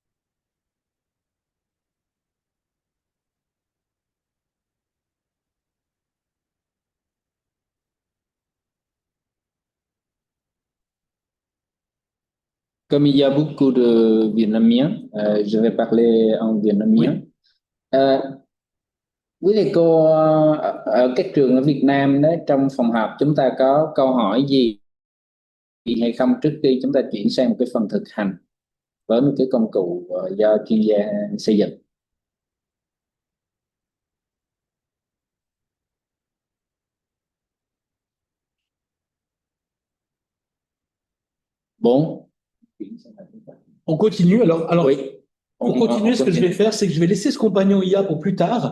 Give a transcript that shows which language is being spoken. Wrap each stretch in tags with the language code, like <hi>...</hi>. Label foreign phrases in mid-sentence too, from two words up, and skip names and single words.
<fr>Comme il y a beaucoup de Vietnamiens, je vais parler en vietnamien. Oui.</fr> <vi>Quý thầy cô ở các trường ở Việt Nam đấy, trong phòng họp chúng ta có câu hỏi gì hay không trước khi chúng ta chuyển sang một cái phần thực hành với một cái công cụ do chuyên gia xây dựng?</vi> <fr>Bon. On continue. Alors Oui. pour continuer, ce que je vais faire, c'est que je vais laisser ce compagnon IA pour plus tard.</fr>